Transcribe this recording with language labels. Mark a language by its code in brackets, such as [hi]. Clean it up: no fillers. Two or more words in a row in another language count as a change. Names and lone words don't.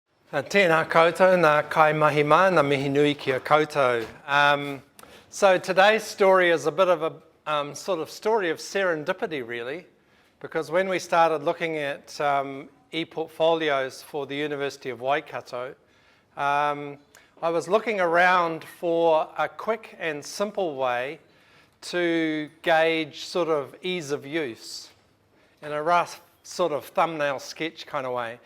[mi] Tēnā koutou, nā kai mahima, nā mihi nui kia koutou. [en] So today's story is a bit of a sort of story of serendipity, really, because when we started looking at ePortfolios for the University of Waikato, I was looking around for a quick and simple way to gauge sort of ease of use in a rough sort of thumbnail sketch kind of way.